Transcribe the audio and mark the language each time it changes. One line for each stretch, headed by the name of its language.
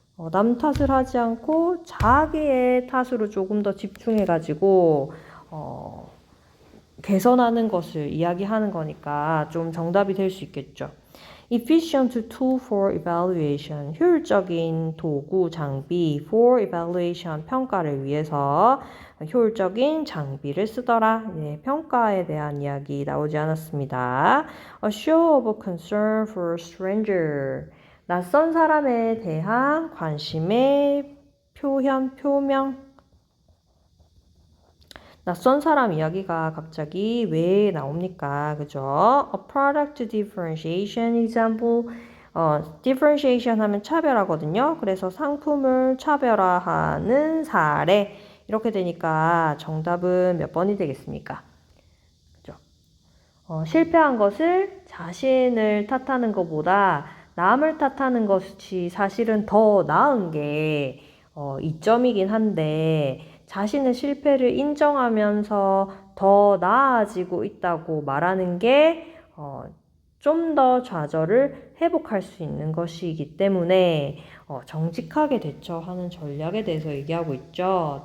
Korean: 남 탓을 하지 않고 자기의 탓으로 조금 더 집중해가지고 개선하는 것을 이야기하는 거니까 좀 정답이 될 수 있겠죠.
English: Efficient tool for evaluation.
Korean: 효율적인 도구, 장비
English: for evaluation.
Korean: 평가를 위해서 효율적인 장비를 쓰더라. 네, 평가에 대한 이야기 나오지 않았습니다.
English: A show of concern for stranger.
Korean: 낯선 사람에 대한 관심의 표명. 낯선 사람 이야기가 갑자기 왜 나옵니까? 그죠?
English: A product differentiation example.
Korean: differentiation 하면 차별하거든요. 그래서 상품을 차별화하는 사례. 이렇게 되니까 정답은 몇 번이 되겠습니까? 그죠? 실패한 것을 자신을 탓하는 것보다 남을 탓하는 것이 사실은 더 나은 게 이점이긴 한데 자신의 실패를 인정하면서 더 나아지고 있다고 말하는 게 좀 더 좌절을 회복할 수 있는 것이기 때문에 정직하게 대처하는 전략에 대해서 얘기하고 있죠.